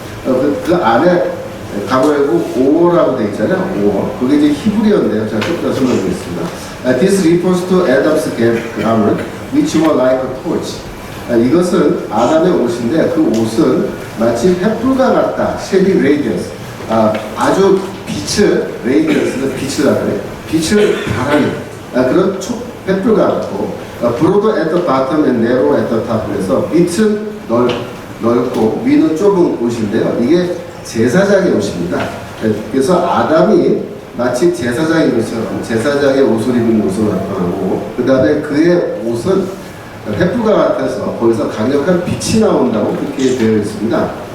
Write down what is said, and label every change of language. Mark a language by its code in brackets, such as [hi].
[ko] 그 안에 가로 열고 오라고 되어 있잖아요. 오. 그게 이제 히브리어인데요. 제가 좀 더 설명드리겠습니다. [en] This refers to Adam's garment, which were like a torch. [ko] 이것은 아담의 옷인데 그 옷은 마치 횃불과 같다. 쉐리 레이디언스. 아주 레이디언스는 빛을 나타내. 빛을 발하는 그런 횃불 같고 [en] broad at the bottom and narrow at the top. [ko] 그래서 밑은 넓고 위는 좁은 옷인데요. 이게 제사장의 옷입니다. 그래서 아담이 마치 제사장인 것처럼 제사장의 옷을 입은 모습을 나타나고, 그 다음에 그의 옷은 횃불과 같아서 거기서 강력한 빛이 나온다고 그렇게 되어 있습니다.